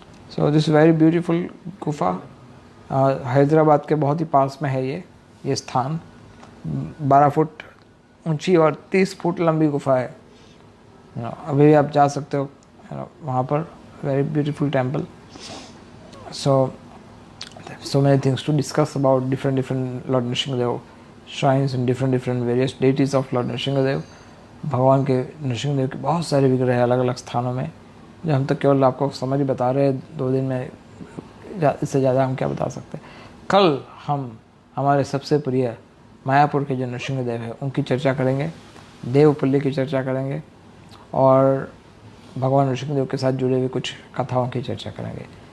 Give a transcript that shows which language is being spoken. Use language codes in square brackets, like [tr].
[en] so this very beautiful [hi] गुफा हैदराबाद के बहुत ही पास में है। ये स्थान 12 फुट ऊंची और 30 फुट लंबी गुफा है। अभी भी आप जा सकते हो वहाँ पर। [en] Very beautiful temple. So many things to discuss about different Lord Nrsimhadev shrines and different various deities of Lord Nrsimhadev। [hi] भगवान के नृसिंहदेव के बहुत सारे विग्रह हैं अलग अलग स्थानों में, जो हम तो केवल आपको समझ बता रहे हैं 2 दिन में, इससे ज़्यादा हम क्या बता सकते हैं। कल हम हमारे सबसे प्रिय मायापुर के जो नृसिंहदेव है उनकी चर्चा करेंगे, देवपल्ली की चर्चा करेंगे और भगवान नृसिंहदेव के साथ जुड़े हुए कुछ कथाओं की चर्चा करेंगे।